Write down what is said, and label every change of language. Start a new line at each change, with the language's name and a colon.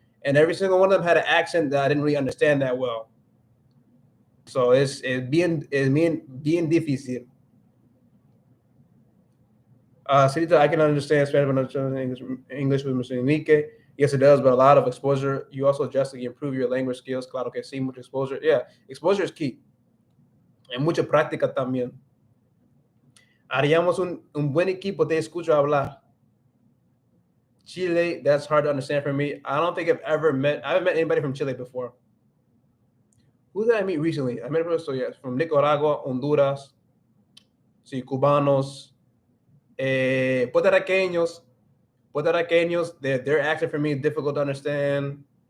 English: And every single one of them had an accent that I didn't really understand that well. So it's
Spanish: bien difícil.
English: Sarita, I can understand Spanish, but not English with Mr. Enrique. Yes, it does, but a lot of exposure. You also drastically improve your language skills.
Spanish: Claro que sí, mucha exposure.
English: Yeah, exposure is key.
Spanish: And mucha práctica también. Haríamos un buen equipo, te escucho hablar.
English: Chile, that's hard to understand for me. I don't think I haven't met anybody from Chile before. Who did I meet recently? I met from Nicaragua, Honduras.
Spanish: sí, cubanos, puertorriqueños,
English: their accent for me is difficult to understand.